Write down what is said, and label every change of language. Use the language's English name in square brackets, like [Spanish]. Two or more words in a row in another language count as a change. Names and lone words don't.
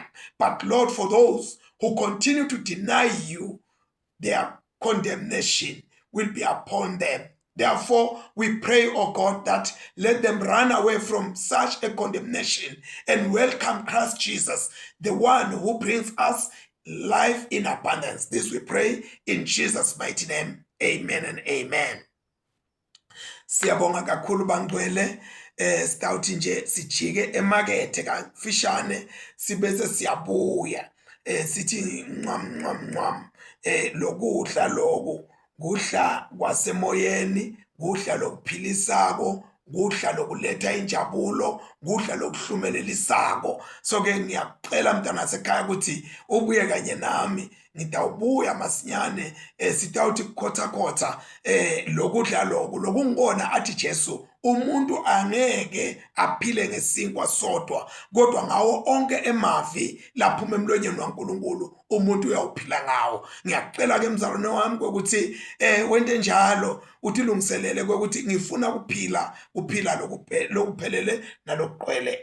[English] But Lord, for those who continue to deny you, their condemnation will be upon them. Therefore, we pray, oh God, that let them run away from such a condemnation and welcome Christ Jesus, the one who brings us life in abundance. This we pray in Jesus' mighty name. Amen and amen. [Swati] Siyabonga kakhulu bangcwele. Sitawuthi nje sijike emakethe kafishane sibese siyabuya. Sithi ncwam lokudla lokhu kudla kwasemoyeni, kudla lokuphilisako, kudla lokuletha injabulo, kudla lokuhlumelelisako. So ke ngiyacela mntana sekhaya ukuthi ubuye kanye nami ngidawubuya masinyane sitawuthi khotha lokudla lokungibona athi Jesu umuntu angeke aphile ngesinkwa sodwa kodwa ngawo onke emavi laphuma emlonyeni waNkulunkulu umuntu uyawuphila ngawo. Ngiyacela ke mzalwane wami ukuthi wente njalo uthi lungiselele ukuthi ngifuna kuphila lokuphelele nalokuqwele.